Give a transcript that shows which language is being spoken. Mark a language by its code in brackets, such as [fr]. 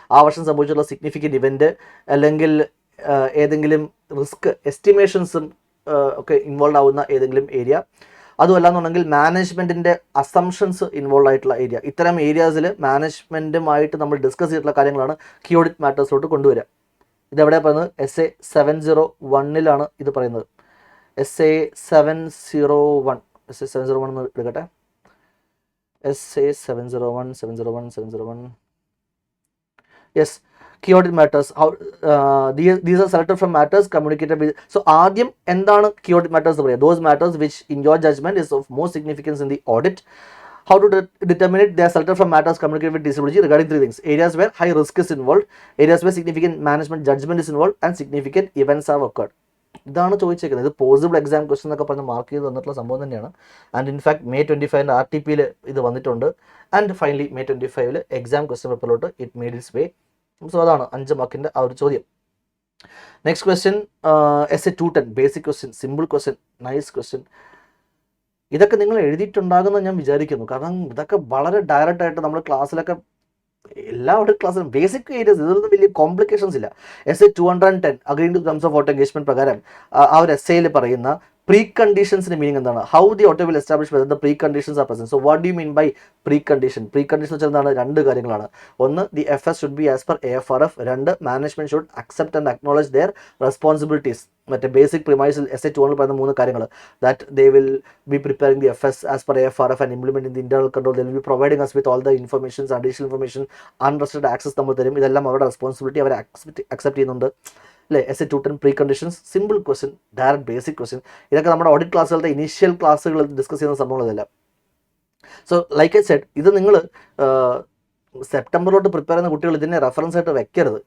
[ml] ആ വർഷം സംഭവിച്ചിട്ടുള്ള significant event അല്ലെങ്കിൽ ഏതെങ്കിലും റിസ്ക് എസ്റ്റിമേഷൻസും ഒക്കെ ഇൻവോൾവ് ആവുന്ന ഏതെങ്കിലും ഏരിയ, അതുമല്ലാന്നുണ്ടെങ്കിൽ മാനേജ്മെൻറ്റിൻ്റെ അസംഷൻസ് ഇൻവോൾവ് ആയിട്ടുള്ള ഏരിയ. ഇത്തരം ഏരിയാസിൽ മാനേജ്മെൻറ്റുമായിട്ട് നമ്മൾ ഡിസ്കസ് ചെയ്തിട്ടുള്ള കാര്യങ്ങളാണ് key audit മാറ്റേഴ്സിലോട്ട് കൊണ്ടുവരിക. ഇതെവിടെ പറയുന്നത്? SA 701 ഇത് പറയുന്നത്. SA 701 എന്ന് എടുക്കട്ടെ. [en] SA 701 yes, key audit matters. How these are selected from matters communicated with. So ആദ്യം എന്താണ് key audit matters എന്ന് പറയുക? Those matters which in your judgment is of most significance in the audit. How to determine it? They are selected from matters communicated with DCWG regarding 3 things: areas where high risk is involved, areas where significant management judgment is involved, and significant events have occurred. [ml] ഇതാണ് ചോദിച്ചേക്കുന്നത്. ഇത് possible exam question എന്നൊക്കെ പറഞ്ഞ് mark ചെയ്ത് തന്നിട്ടുള്ള സംഭവം തന്നെയാണ്. [en] and in fact [ml] May 25 RTPയിൽ ഇത് വന്നിട്ടുണ്ട്. And finally May 25 exam question പേപ്പറിലോട്ട് [en] It made its way. [ml] So അതാണ് 5 മാർക്കിൻ്റെ ആ ഒരു ചോദ്യം. [en] Next question S A 210 basic question, simple question, nice question. [ml] ഇതൊക്കെ നിങ്ങൾ എഴുതിയിട്ടുണ്ടാകുമെന്ന് ഞാൻ വിചാരിക്കുന്നു. കാരണം ഇതൊക്കെ വളരെ ഡയറക്റ്റ് ആയിട്ട് നമ്മൾ ക്ലാസ്സിലൊക്കെ എല്ലാവരുടെ ക്ലാസ്സിലും ബേസിക് ഏരിയസ്, ഇതൊന്നും വലിയ കോംപ്ലിക്കേഷൻസ് ഇല്ല. S A 210 അഗ്രീൻ to terms of auto engagement പ്രകാരം ആ ഒരു എസ് എയിൽ പറയുന്ന പ്രീ കണ്ടീഷൻസിന്റെ മീനിങ് എന്താണ്? [en] How the auto will establish whether the preconditions are present. So what do you mean by precondition? [ml] Pre condition വെച്ചാൽ എന്താണ്? രണ്ട് കാര്യങ്ങളാണ്. [en] ഒന്ന്, the F S should be as per AFRF. രണ്ട്, management should accept and acknowledge their responsibilities. [ml] മറ്റേ basic പ്രിമൈസിൽ S A 200 പറയുന്ന മൂന്ന് കാര്യങ്ങൾ. [en] That they will be preparing the FS as per AFRF and implementing the internal control. They will be providing us with all the information, additional information, unrestricted access [ml] നമ്മൾ തരും. ഇതെല്ലാം അവരുടെ responsibility, അവരെ accept ചെയ്യുന്നുണ്ട് അല്ലേ? S A 210 pre conditions, simple question, direct basic question. ഇതൊക്കെ നമ്മുടെ audit ക്ലാസ്സുകളുടെ initial ക്ലാസ്സുകൾ ഡിസ്കസ് ചെയ്യുന്ന സംഭവങ്ങളെല്ലാം. [en] so like I said, [ml] ഇത് നിങ്ങൾ സെപ്റ്റംബറിലോട്ട് പ്രിപ്പയർ ചെയ്യുന്ന കുട്ടികൾ ഇതിനെ റെഫറൻസ് ആയിട്ട് വെക്കരുത്.